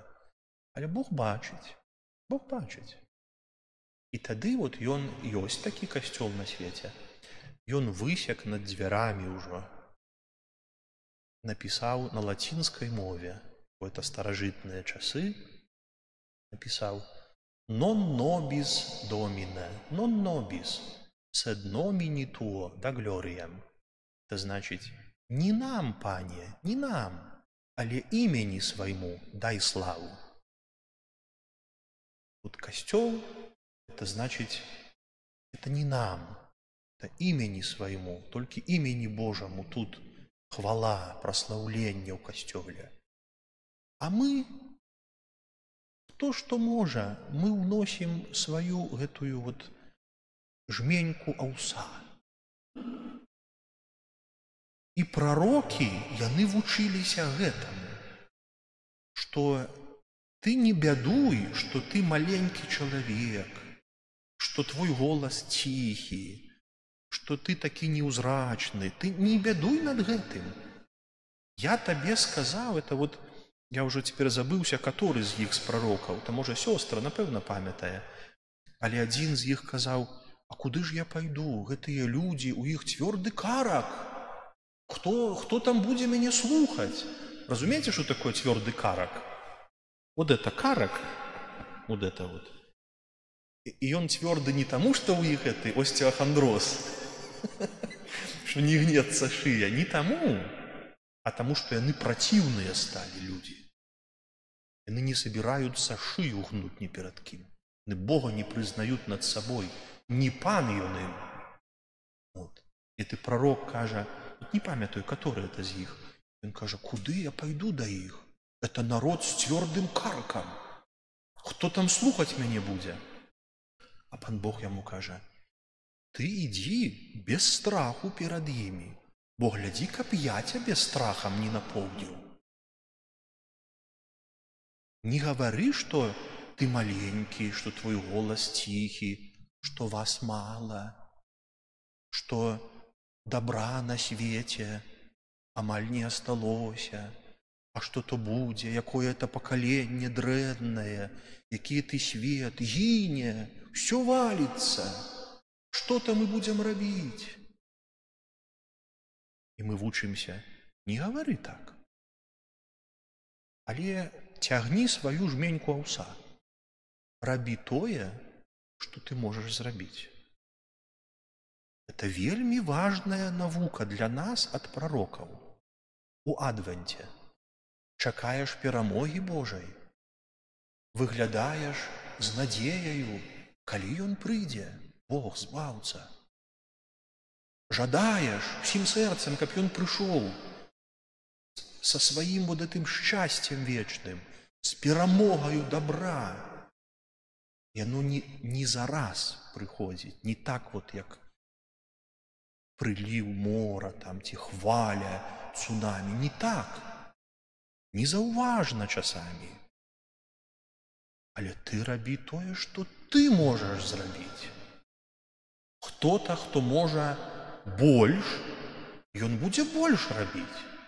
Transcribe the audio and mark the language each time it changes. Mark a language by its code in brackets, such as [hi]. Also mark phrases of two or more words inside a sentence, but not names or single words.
[be] Але Бог бачыць, Бог бачыць. І тады вот ён ёсць такі касцёл на свеце. Ён высек над дзвярамі ўжо. Напісаў на лацінскай мове, бо это старажытныя часы, напісаў [la] «Non nobis domine, non nobis, sed nomini tuo da gloriam». [ru] Это значит, не нам, Пане, не нам, але имени своему дай славу. Вот костел, это значит, это не нам, это имени своему, только имени Божьему тут хвала, прославление у костеле. А мы, то, что можа, мы уносим свою гэтую вот жменьку аўса. [be] І пророкі, яны вучыліся гэтаму, што ты не бядуй, што ты маленькі чалавек, што твой голас ціхі, што ты такі неўзрачны, ты не бядуй над гэтым. Я табе сказаў, [ru] это вот, [be] я ўжо цяпер забыўся, каторы з іх з прарокаў, то можа сёстра, напэўна, памятае, але адзін з іх казаў, а куды ж я пайду, гэтыя людзі, у іх цвёрды карак. Кто там будзе мяне слухаць? Разумееце, [ru] что такое цвёрды карак? Вот это карак, вот это вот. И он цвёрды не тому, что у іх это остеохондроз, что не гнется шия, не тому, а тому, что яны противные стали люди. Яны не собираются шию гнуть ни перед кем. Яны Бога не признают над собой. Не пан ён им. Вот. И ты пророк кажа, вот не памятаю, который это из них. Он кажа, куды я пойду до их? Это народ с твердым карком. [be] Кто там слухать мяне будзе? [ru] А пан Бог ему кажа, ты иди без страху перед ими. Бо гляди, каб я тебе страхом не наполнил. Не говори, что ты маленький, что твой голос тихий, что вас мало, что добра на свете амаль не осталося, а что-то будзе, якое это поколение дрэннае, які ты свет, гине, все валится, что-то мы будем робить. [be] И мы вучимся, [ru] не говори так, [be] але цягни свою жменьку аўса, рабі тое, [ru] что ты можешь зрабіць. [be] Это вельмі важная навука для нас от пророкаў. У адвенце чакаеш перамогі Божай, выглядаеш з надзеяю, калі ён прыйдзе, Бог збаўца. Жадаеш всім сэрцам, каб ён прыйшоў со сваім [ru] вот этим счастьем вечным, с [be] перамогаю добра. [ru] И оно не за раз приходит, не так вот, як прилив мора, там, ті хваля, цунамі, не так. [be] Незаўважна часамі. Але ты рабі тое, што ты можаш зрабіць. Хто-то, хто можа больш, ён будзе больш рабіць.